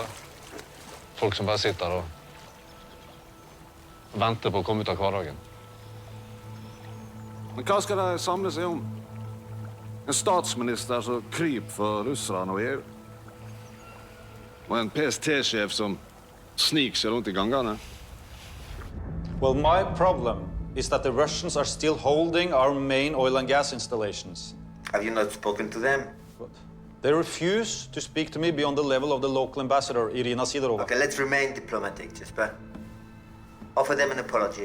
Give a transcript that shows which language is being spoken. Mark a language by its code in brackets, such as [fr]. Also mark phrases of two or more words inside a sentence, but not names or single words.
[no] Folk som bare sitter og venter på å komme ut av hverdagen. Men hva skal de samle seg om? En statsminister som kryper for russerne og EU? Og en PST-sjef som sniker seg rundt i gangene? [en] Well, my problem is that the Russians are still holding our main oil and gas installations. Have you not spoken to them? What? They refuse to speak to me beyond the level of the local ambassador, Irina Sidorova. Okay, let's remain diplomatic, Jesper. Offer them an apology.